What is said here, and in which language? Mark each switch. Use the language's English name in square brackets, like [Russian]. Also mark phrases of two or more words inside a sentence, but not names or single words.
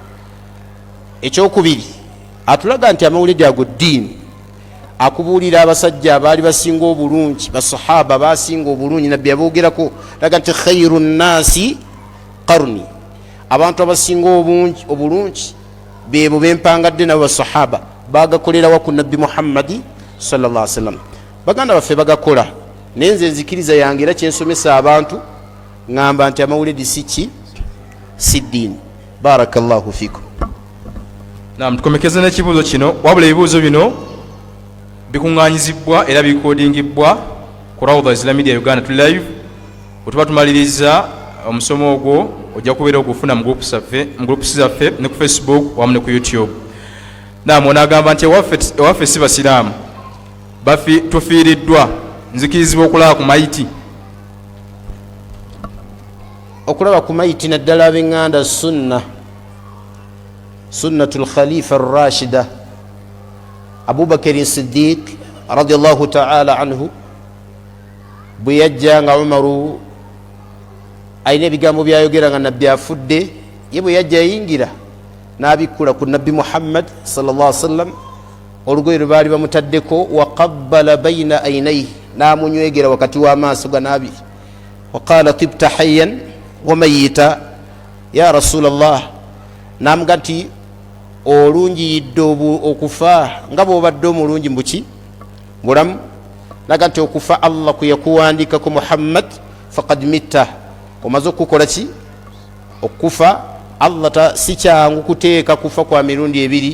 [Ganda] Ekyokubiri atulaga nti amawuledi ago ddiini akubuulira abasajja abaali basinga obulungi, basahaba basinga obulungi nabbi yaboogerako laga nti [Arabic] خير الناس قرني, [Ganda] abantu abasinga obulungi beebo bempangadde nabo basahaba bagakolerawa ku nabbi Muhammadi [Arabic] صلى الله عليه وسلم. [Ganda] Baganda baffe bagakola naye nze nzikiriza yange era kyensomesa abantu ngamba nti amawuledi si ddiini. [Arabic] بارك الله فيكم. [Ganda] Naam, tukomekeze n'ekibuuzo kino, wabula ebibuuzo bino bikuŋŋaanyizibwa era bikodingibwa ku Rawda Islamic Media Uganda tuli live. Bwe tumaliriza omusomo ogwo ojja kubeera ogufuna mu groups zaffe ne ku Facebook wamu ne ku YouTube. Naam, onagamba nti ewaffe si basiraamu tufiiriddwa, nzikirizibwa okulaba ku mayiti. Okulaba ku mayiti naddala ab'eŋŋanda [Arabic] سنة الخليفة الراشد [Ganda] Abu Bakr Siddiq [Arabic] رضي الله تعالى عنه [Ganda] bwe yajja nga Umaru ayina ebigambo byayogera nga nabbi afudde, ye bwe yajja yayingira n'abikkula ku nabbi Muhammad [Arabic] صلى الله عليه وسلم [Ganda] olugoye lwe baali bamutaddeko, [Arabic] وقبل بين عينيه, [Ganda] n'amunywegera wakati w'amaaso ga n'abiri, [Arabic] وقال طبت حيا وميتا يا رسول الله, [Ganda] n'amuga nti olungiyidde okufa nga bw'obadde omulungi mbuki bulamu laga nti okufa Allah kuyakuwandikako Muhammad [Arabic] فقد مت [Ganda] omaze okukola ki okufa Allah si kyangu kuteeka kufa kwa mirundi ebiri